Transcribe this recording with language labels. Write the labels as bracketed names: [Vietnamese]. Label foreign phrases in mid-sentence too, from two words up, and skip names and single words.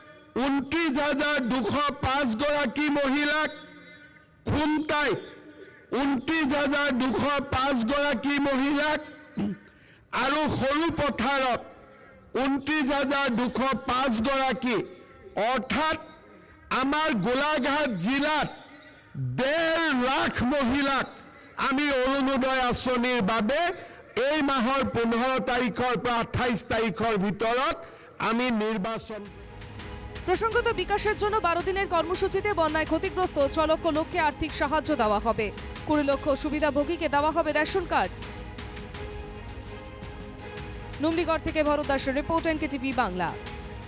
[Assamese] 29,205 গৰাকী মহিলাক, খুমটাইত 29,205 গৰাকী মহিলাক আৰু সৰুপথাৰত 29,205 গৰাকী, অৰ্থাৎ আমাৰ গোলাঘাট জিলাত 1.5 লাখ মহিলাক আমি অৰুণোদয় আঁচনিৰ বাবে এই মাহৰ 15 তাৰিখৰ পৰা 28 তাৰিখৰ ভিতৰত আমি নিৰ্বাচন। [Bangla] প্রসঙ্গত বিকাশের জন্য 12 দিনের কর্মসূচিতে বন্যায় ক্ষতিগ্রস্ত 6 লক্ষ লোককে আর্থিক সাহায্য দেওয়া হবে। 20 লক্ষ সুবিধাভোগীকে দেওয়া হবে রেশন কার্ড। নুমলিগড় থেকে ভরত দাসের রিপোর্ট, NKTV বাংলা।